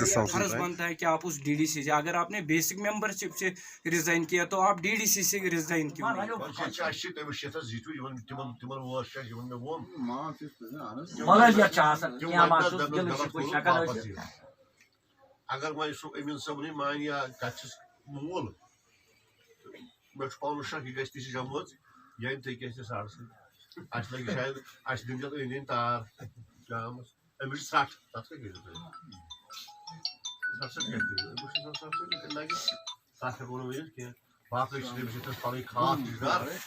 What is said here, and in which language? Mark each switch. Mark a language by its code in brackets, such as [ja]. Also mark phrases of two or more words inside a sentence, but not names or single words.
[ur] فرض بنتا ہے کہ آپ اس ڈی ڈی سی سے اگر آپ نے [en] basic membership [ur] سے ریزائن کیا تو آپ ڈی ڈی سی سے ریزائن کیوں نہیں؟ [ks] اگر وۄنۍ سُہ أمیٖن صٲبنٕے مانہِ یا تَتھ چھُس موٗل مےٚ چھُ پانَس شک یہِ گژھِ تہِ چھِ جمٲژ یا أمۍ تھٔکۍ اَسہِ ساڑسٕے اَسہِ لَگہِ شاید اَسہِ دِنۍ اَتھ أنٛدۍ أنٛدۍ تار جامَس أمِس چھِ ژھٹھ تَتھ کیٛاہ کٔرِو تُہۍ ژھٹھ کیٛاہ کٔرِو أمِس چھِ ژھٹھ لَگہِ تَتھ ہٮ۪کو نہٕ ؤنِتھ کینٛہہ باقٕے چھِ تٔمِس چھِ پَنٕنۍ خاص رِشتہٕ